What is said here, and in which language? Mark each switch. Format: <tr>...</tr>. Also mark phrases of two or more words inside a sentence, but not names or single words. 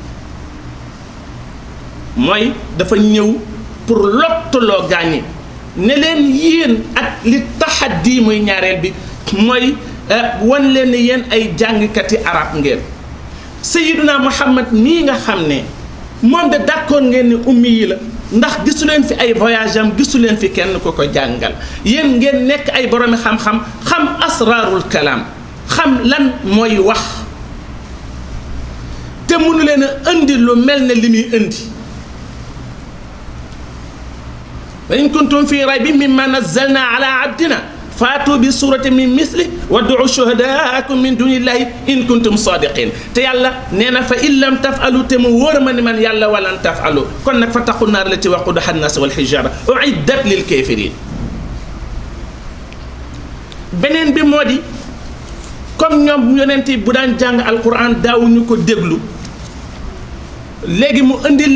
<wo>mooy dafa ñëw pour lottuloo gaañi ne leen yéen ak li taxaddi muy ñaareel bi mooy wan leen ne yéen ay jàngkati arab ngeen Sayyiduna Muhammad nii nga xam ne moom de d'accord ngeen ne ummi yi la ndax gisu leen fi ay voyage am gisu leen fi kenn ku ko jàngal yéen ngeen nekk ay boroomi xam-xam xam</wo> <ar>أسرار الكلام</ar> <wo>xam lan mooy wax te mënu leen a indi lu mel ne li muy indi</wo> <ar>وإن كنتم في ريب مما نزلنا على عبدنا فأتوا بسورة من مثله وادعوا شهداءكم من دون الله إن كنتم صادقين</ar> <wo>te yàlla nee na</wo> <ar>فإن لم تفعلوا</ar> <wo>te mu wóor ma ni man yàlla</wo> <ar>ولن تفعلوا</ar> <wo>kon nag</wo> <ar>فاتقوا النار التي وقودها الناس والحجارة أعدت للكافرين</ar> <wo>beneen bi moo di comme ñoom yonent yi bu daan jàng alquran daawuñu ko déglu léegi mu indil</wo>